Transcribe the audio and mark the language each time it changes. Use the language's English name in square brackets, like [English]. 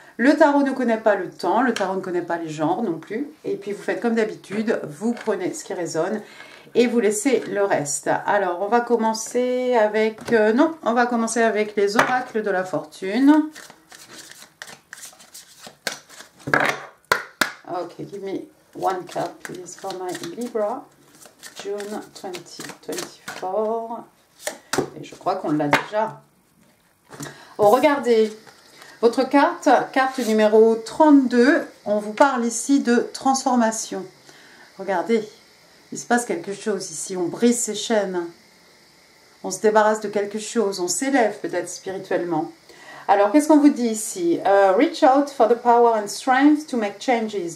[French] Le tarot ne connaît pas le temps, le tarot ne connaît pas les genres non plus. Et puis, vous faites comme d'habitude, vous prenez ce qui résonne et vous laissez le reste. Alors, on va commencer avec... on va commencer avec les oracles de la fortune. [English] Okay, give me one card, please, for my Libra, June 2024. [French] Et je crois qu'on l'a déjà. Oh, regardez, votre carte numéro 32, on vous parle ici de transformation. Regardez, il se passe quelque chose ici, on brise ses chaînes. On se débarrasse de quelque chose, on s'élève peut-être spirituellement. Alors, qu'est-ce qu'on vous dit ici? [English] Reach out for the power and strength to make changes.